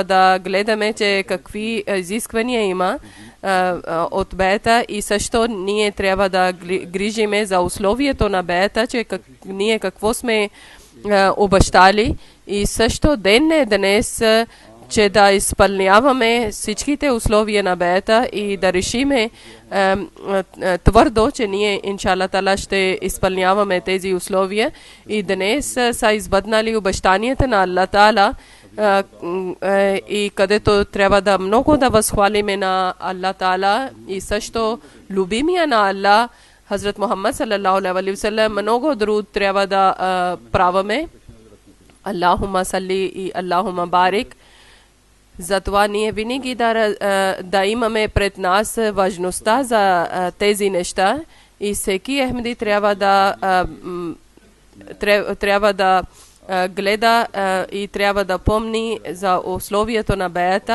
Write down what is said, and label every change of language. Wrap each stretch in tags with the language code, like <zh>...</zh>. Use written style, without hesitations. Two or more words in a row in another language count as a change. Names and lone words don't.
<bg>да гледаме, че какви изисквания има от беята и също ние трябва да грижиме за условието на беята, че ние какво сме обещали и също ден е днес, че да изпълняваме всичките условия на беята и да решиме твърдо, че ние,</bg> <ar>إن شاء الله تعالى,</ar> <bg>ще изпълняваме тези условия. И днес са избъднали обещанията на Аллах Таала и където трябва да много да възхвалиме на Аллах Таала и също любимия на Аллах, Хазрат Мухаммад</bg> <ar>صلى الله عليه وسلم,</ar> <bg>много друг трябва да праваме.</bg> <ar>اللهم صل и اللهم بارك.</ar> <bg>Затова ние винаги да имаме пред нас важността за тези неща и всеки Ахмеди трябва да гледа и трябва да помни за условието на беята.</bg>